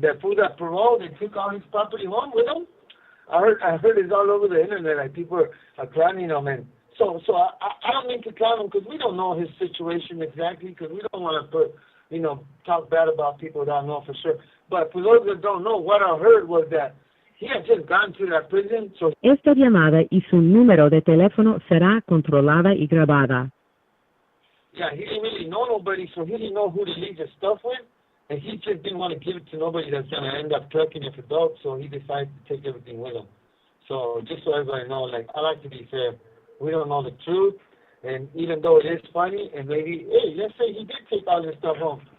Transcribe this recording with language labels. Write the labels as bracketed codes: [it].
[en] That fool that paroled and took all his property home with him. I heard it's all over the internet. Like, people are clowning him, and so I don't mean to clown him, because we don't know his situation exactly, because we don't want to talk bad about people that I know for sure. But for those that don't know, what I heard was that he had just gone to that prison. So [es] esta llamada y su número de teléfono será controlada y grabada. [en] yeah, he didn't really know nobody, so he didn't know who to leave his stuff with, and he just didn't want to give it to nobody that's going to end up trucking it for dope, so he decided to take everything with him. So just so everybody knows, like, I like to be fair. We don't know the truth, and even though it is funny, and maybe, hey, let's say he did take all this stuff home.